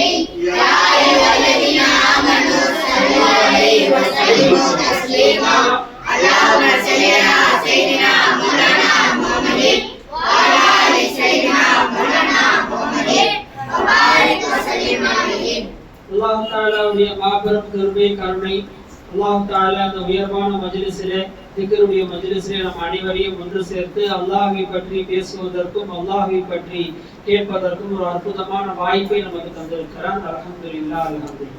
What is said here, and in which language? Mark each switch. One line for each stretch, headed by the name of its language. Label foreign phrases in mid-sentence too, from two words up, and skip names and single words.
Arabic: يا أيها الذين آمنوا صلوا عليه وسلموا تسليما. اللهم صل على سيدنا مولانا محمد وعلى آل سيدنا مولانا محمد وبارك وسلم عليه.
Tamil: அல்லாஹ் தஆலாவுடைய மாபெரும் கிருபை கருணை அல்லாஹ் தஆலா அந்த உயர்வான மஜ்லிஸிலே திக்ருடைய மஜ்லிஸிலே நம் அனைவரையும் ஒன்று சேர்த்து அல்லாஹ்வை பற்றி பேசுவதற்கும் அல்லாஹ்வை பற்றி கேட்பதற்கும் ஒரு அற்புதமான வாய்ப்பை நமக்கு தந்திருக்கிறான்.
Arabic: الحمد لله الحمد لله.